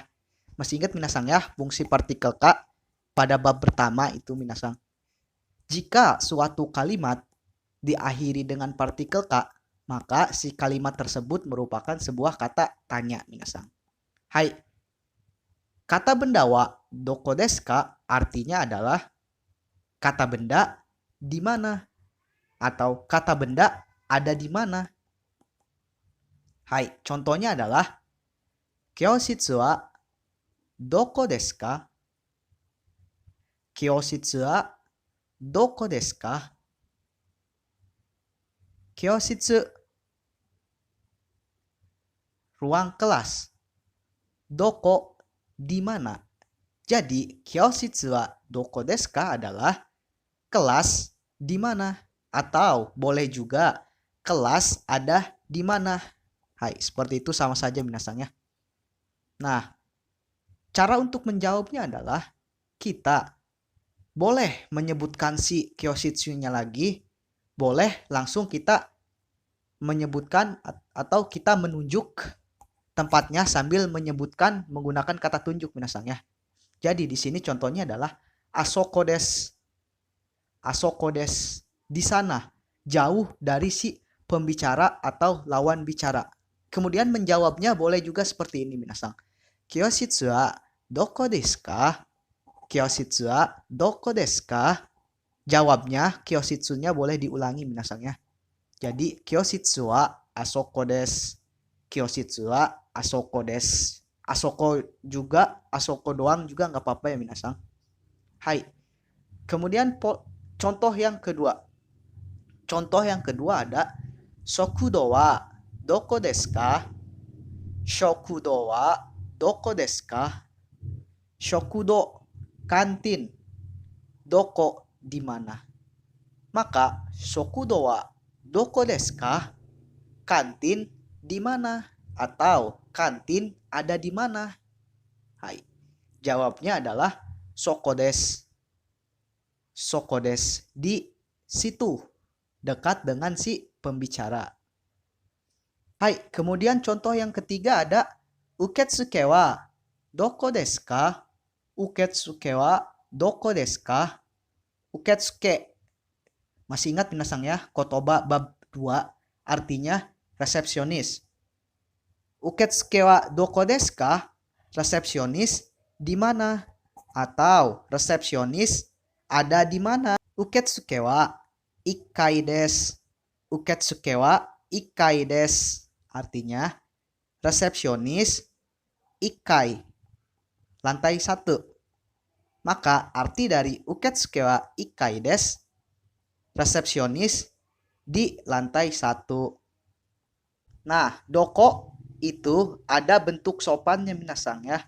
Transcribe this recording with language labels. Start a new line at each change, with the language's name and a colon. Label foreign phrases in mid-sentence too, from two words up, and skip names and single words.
Indonesian: Masih ingat minasang ya fungsi partikel ka pada bab pertama itu minasang. Jika suatu kalimat diakhiri dengan partikel ka, maka si kalimat tersebut merupakan sebuah kata tanya minasang. Hai. Kata benda
Japanese: wa doko desu ka
Indonesian: artinya adalah kata benda di mana atau kata benda ada di mana. Hai, contohnya adalah
Japanese: kyoshitsu wa doko desu ka? Kyoshitsu wa doko desu ka?
Indonesian: Kyoshitsu ruang kelas. Doko di mana? Jadi
Japanese: kyoshitsu wa doko desu ka
Indonesian: adalah kelas di mana, atau boleh juga kelas ada di mana. Hai, seperti itu sama saja minasang ya. Nah, cara untuk menjawabnya adalah kita boleh menyebutkan si kyoshitsu-nya lagi, boleh langsung kita menyebutkan atau kita menunjuk tempatnya sambil menyebutkan menggunakan kata tunjuk minasang ya. Jadi di sini contohnya adalah
Japanese: asoko desu. Asoko desu,
Indonesian: di sana, jauh dari si pembicara atau lawan bicara. Kemudian menjawabnya boleh juga seperti ini minasang.
Japanese: Kyoshitsu wa doko desu ka? Kyoshitsu wa doko desu ka?
Indonesian: Jawabnya kyoshitsu-nya boleh diulangi minasang ya.
Japanese: Jadi kyoshitsu wa asoko desu. Kyoshitsu wa asoko desu.
Indonesian: Asoko juga, asoko doang juga nggak apa-apa ya minasang. Hai. Kemudian contoh yang kedua. Contoh yang kedua ada
Japanese: shokudo wa doko desu ka? Shokudo wa doko desu ka?
Indonesian: Shokudo, kantin. Doko, di mana?
Japanese: Maka shokudo wa doko desu ka?
Indonesian: Kantin di mana? Atau kantin ada di mana? Hai. Jawabnya adalah
Japanese: soko desu. Soko desu,
Indonesian: di situ, dekat dengan si pembicara. Hai, kemudian contoh yang ketiga ada
Japanese: uketsuke wa doko desu ka? Uketsuke wa doko desu ka?
Indonesian: Uketsuke. Masih ingat minasang ya, kotoba bab 2 artinya resepsionis.
Japanese: Uketsuke wa doko desu ka?
Indonesian: Resepsionis di mana? Atau resepsionis ada di mana?
Japanese: Uketsuke wa ikkai desu. Uketsuke wa ikkai desu.
Indonesian: Artinya resepsionis ikkai, lantai 1. Maka arti dari
Japanese: uketsuke wa ikkai desu,
Indonesian: resepsionis di lantai 1. Nah, doko itu ada bentuk sopannya minasang ya.